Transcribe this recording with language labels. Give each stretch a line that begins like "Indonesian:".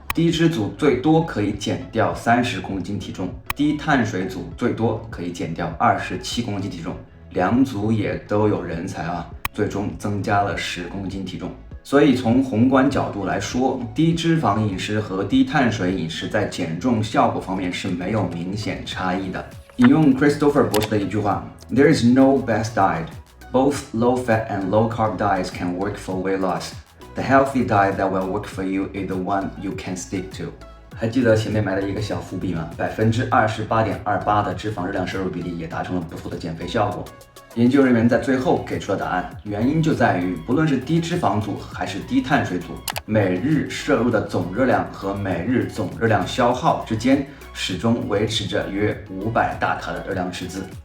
Chinese: 低脂组最多可以减掉30公斤体重，低碳水组最多可以减掉27公斤体重，两组也都有人才啊，最终增加了10公斤体重。所以从宏观角度来说，低脂肪饮食和低碳水饮食在减重效果方面是没有明显差异的。引用 Christopher 博士的一句话 ，
English: There is no best diet. Both low-fat and low-carb diets can work for weight loss. The healthy diet that will work for you is the one you can stick to.
Chinese: 还记得前面埋的一个小伏笔吗？28.28%的脂肪热量摄入比例也达成了不错的减肥效果。研究人员在最后给出了答案，原因就在于不论是低脂肪组还是低碳水组，每日摄入的总热量和每日总热量消耗之间始终维持着约500大卡的热量赤字。